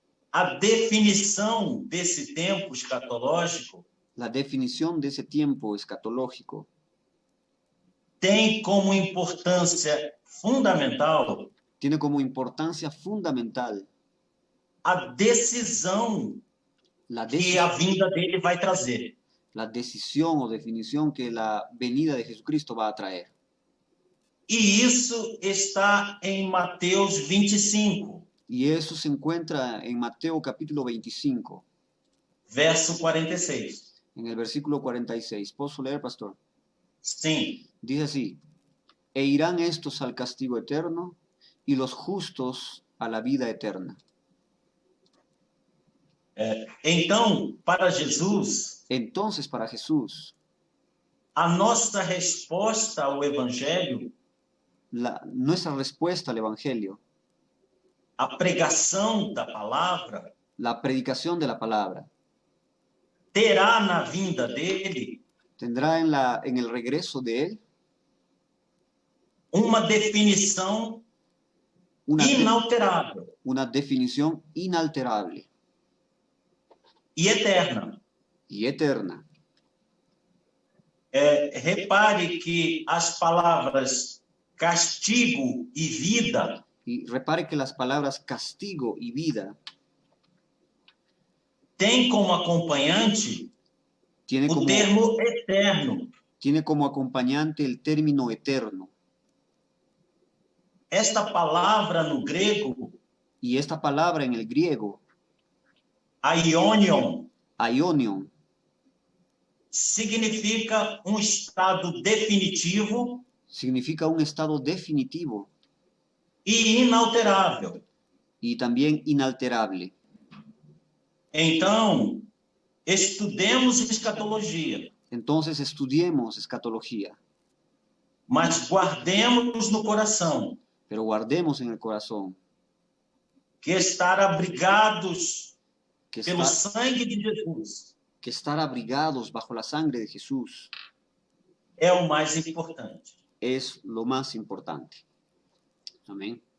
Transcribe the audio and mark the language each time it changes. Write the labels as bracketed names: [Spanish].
[Portuguese] a definição desse tempo escatológico [Spanish] la definición de ese tiempo escatológico [Portuguese] tem como importância fundamental [Spanish] tiene como importancia fundamental [Portuguese] a decisão [Spanish] la, [Portuguese] que a vinda dele vai trazer. [Spanish] la decisión o definición que la venida de Jesucristo va a traer. [Portuguese] E isso está em Mateus 25, [Spanish] Y eso se encuentra en Mateo capítulo 25, [Portuguese] verso 46. [Spanish] en el versículo 46. ¿Puedo leer, pastor? [Portuguese] Sim. [Spanish] Dice así: e irán estos al castigo eterno y los justos a la vida eterna. [Portuguese] Então, para Jesus, [Spanish] Entonces, para Jesús, [Portuguese] a nossa resposta ao Evangelho, [Spanish] nuestra respuesta al Evangelio, [Portuguese] a pregação da palavra, [Spanish] la predicación de la palabra, [Portuguese] terá na vinda dele [Spanish] tendrá en el regreso de Él [Portuguese] uma definição inalterável [Spanish] una definición inalterable [Portuguese] e eterna. [Spanish] y eterna. [Portuguese] Repare que as palavras castigo e vida [Spanish] Y repare que las palabras castigo y vida [Portuguese] têm como acompanhante [Spanish] tiene [Portuguese] o termo eterno. [Spanish] tiene como acompañante el término eterno. [Portuguese] Esta palavra no grego, [Spanish] Y esta palabra en el griego, [Portuguese] aionion, [Spanish] aionion, [Portuguese] significa um estado definitivo [Spanish] significa un estado definitivo [Portuguese] e inalterável. [Spanish] y también inalterable. [Portuguese] Então, estudemos escatologia, [Spanish] Entonces estudiemos escatología, [Portuguese] mas guardemos no coração [Spanish] pero guardemos en el corazón [Portuguese] que estar abrigados que pelo estar, sangue de Jesus [Spanish] que estar abrigados bajo la sangre de Jesús [Portuguese] é o mais importante. [Spanish] es lo más importante. Amén.